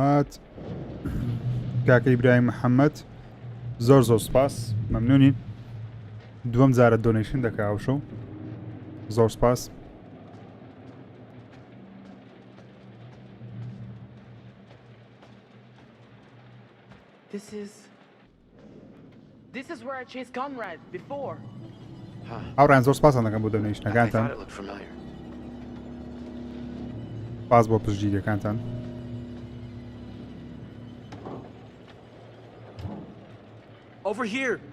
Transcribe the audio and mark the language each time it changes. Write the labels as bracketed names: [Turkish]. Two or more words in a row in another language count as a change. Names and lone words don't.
[Central Kurdish] هات کاکە ئیبراهیم محەممەد زۆر سپاس مەمنونین دووەم جارە دۆنیشن دەکا ئەوشە زۆر سپاس [English] This is where I chased Conrad before. [Central Kurdish] ئەوڕیان زۆر سپاسان دەکەم بۆ دۆنیشنەکانتان باز بۆ پشتگیریەکانتان [English] Over here.